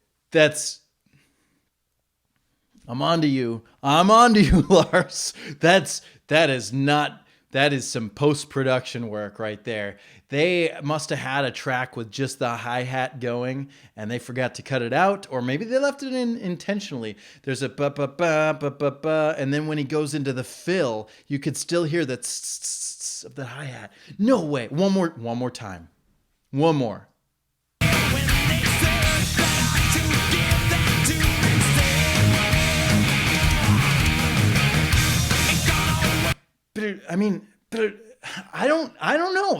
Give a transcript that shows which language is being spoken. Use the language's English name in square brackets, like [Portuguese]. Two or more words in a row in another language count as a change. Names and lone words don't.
[English] That's I'm on to you. I'm on to you, Lars. That is some post-production work right there. They must have had a track with just the hi-hat going and they forgot to cut it out, or maybe they left it in intentionally. There's a ba ba ba ba ba ba, and then when he goes into the fill, you could still hear the tss of the hi-hat. No way. One more time. One more. I don't know.